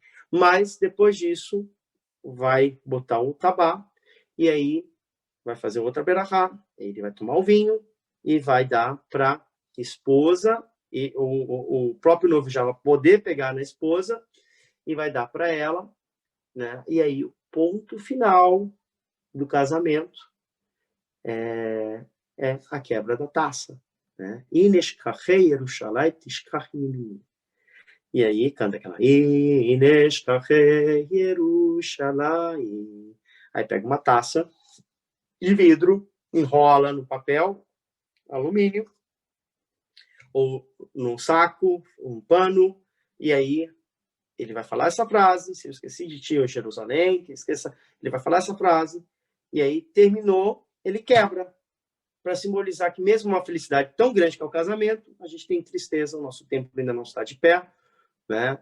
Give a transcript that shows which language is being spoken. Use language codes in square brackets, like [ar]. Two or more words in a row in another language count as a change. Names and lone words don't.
[pt] Mas depois disso vai botar o tabá e aí vai fazer outra berahá, ele vai tomar o vinho e vai dar para esposa, e o próprio noivo já vai poder pegar na esposa e vai dar para ela, né? E aí o ponto final do casamento é a quebra da taça, né? [he] אם אשכחך ירושלים תשכח ימיני. [pt] E aí canta aquela [he] אם אשכחך ירושלים. [pt] Aí pega uma taça de vidro, enrola no papel alumínio ou num saco, um pano, e aí ele vai falar essa frase, se eu esqueci de ti, ô Jerusalém, que esqueça, ele vai falar essa frase, e aí terminou, ele quebra, para simbolizar que mesmo uma felicidade tão grande que é o casamento, a gente tem tristeza, o nosso tempo ainda não está de pé, né?